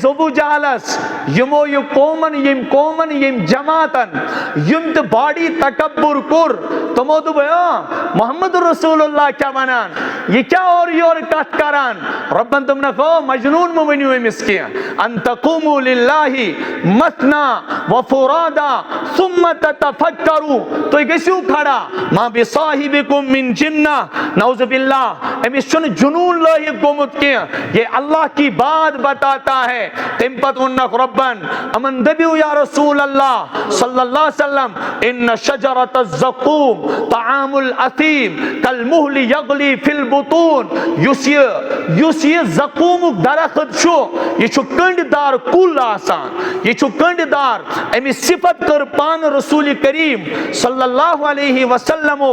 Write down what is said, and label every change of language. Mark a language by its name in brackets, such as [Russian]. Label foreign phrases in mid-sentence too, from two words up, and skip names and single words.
[Kashmiri] ابوٗ جہلس یِمو یہِ قومن ییٚمۍ جماعتن یِم تہِ باڈی تکبر کوٚر تِمو دوٚپ محمد رسول اللہ کیٛاہ ونان یہ کیٛاہ اورٕ یورٕ کتھ کران رۄبن دوٚپنکھ او مجنوٗن مہٕ ؤنِو أمِس کینٛہہ [Arabic] ان تقوموا للہ مثنا وفرادا ثم تتفکروا [Kashmiri] تُہۍ گٔژھِو کھڑا [Arabic] ما بصاحبکم من جنہ نعوذ باللہ [Kashmiri] أمِس چھُنہٕ جنوٗن لٲحق گوٚمُت کینٛہہ [Urdu] یہ اللہ کی بات بتاتا ہے [Kashmiri] تمہِ پتہٕ ووٚننکھ رۄبن یِمن دٔپِو [Arabic] یا رسول اللہ صلی اللہ علیہ وسلم ان شجرۃ الزقوم طعام الاثیم کالمہل یغلی فی البطون [Kashmiri] یُس یہ زقومُک درخت چھُ یہ چھُ کنڈ دار کُل آسان یہ چھُ کنڈ دار اَمِچ صفت کٔر پانہٕ رسول کریم [Arabic] صلی اللہ علیہ وسلمو